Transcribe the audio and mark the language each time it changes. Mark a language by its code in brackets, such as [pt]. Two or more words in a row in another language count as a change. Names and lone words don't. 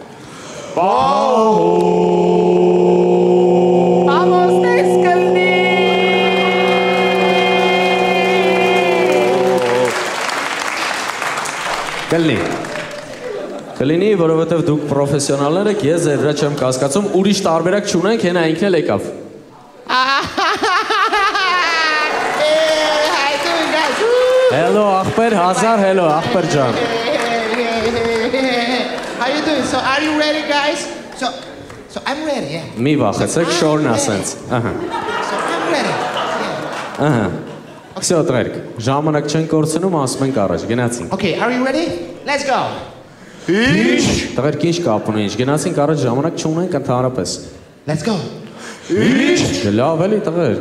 [hy] Կլինի, որովհետև դուք պրոֆեսիոնալներ եք, ես ձեր վրա չեմ կասկածում, ուրիշ տարբերակ չունենք, հենա ինքն էլ եկավ։ Hello, ախպեր, hello, ախպեր ջան։ [en] How you doing? So are you ready, guys? So I'm ready, yeah. [hy] Մի վախեցեք, շորն ասենց։ [en] So I'm ready. [hy] Всё, տրերք, ժամանակ չեն կորցնում, ասում ենք առաջ, գնացինք։ [en] Okay, are you ready? Let's go. [hy] Ինչ։ Տրերք ինչ կապ ունի, ինչ գնացինք առաջ, ժամանակ չունենք ընդհանրապես։ [en] Let's go. [hy] Ինչ։ Լավ էլի տրերք։